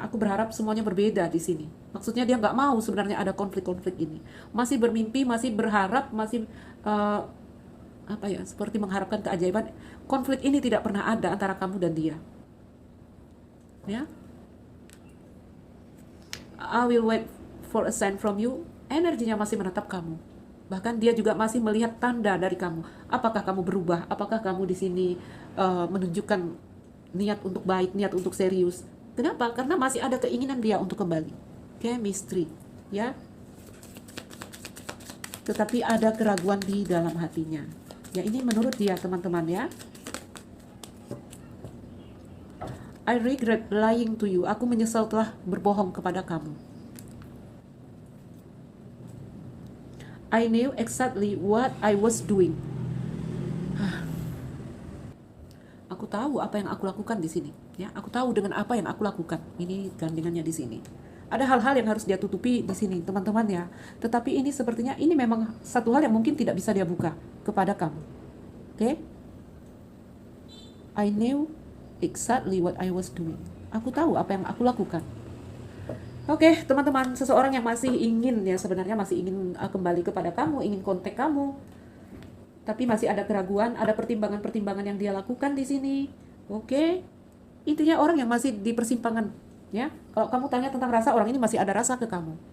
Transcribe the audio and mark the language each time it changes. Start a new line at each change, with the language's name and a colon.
Indonesian: Aku berharap semuanya berbeda di sini. Maksudnya dia nggak mau sebenarnya ada konflik-konflik ini. Masih bermimpi, masih berharap, masih apa ya? Seperti mengharapkan keajaiban. Konflik ini tidak pernah ada antara kamu dan dia. Ya.
English: I will wait for a sign from you.
Indonesian: Energinya masih menatap kamu. Bahkan dia juga masih melihat tanda dari kamu. Apakah kamu berubah? Apakah kamu di sini menunjukkan niat untuk baik, niat untuk serius. Kenapa? Karena masih ada keinginan dia untuk kembali. Chemistry, ya. Tetapi ada keraguan di dalam hatinya. Ya, ini menurut dia, teman-teman, ya.
English: I regret lying to you.
Indonesian: Aku menyesal telah berbohong kepada kamu.
English: I knew exactly what I was doing.
Indonesian: Aku tahu apa yang aku lakukan di sini, ya. Aku tahu dengan apa yang aku lakukan. Ini gandengannya di sini. Ada hal-hal yang harus dia tutupi di sini, teman-teman, ya. Tetapi ini sepertinya ini memang satu hal yang mungkin tidak bisa dia buka kepada kamu. Oke?
English: I knew exactly what I was doing.
Indonesian: Aku tahu apa yang aku lakukan. Oke, teman-teman, seseorang yang masih ingin, ya, sebenarnya masih ingin kembali kepada kamu, ingin kontak kamu. Tapi masih ada keraguan, ada pertimbangan-pertimbangan yang dia lakukan di sini. Oke? Intinya orang yang masih di persimpangan, ya. Kalau kamu tanya tentang rasa, orang ini masih ada rasa ke kamu.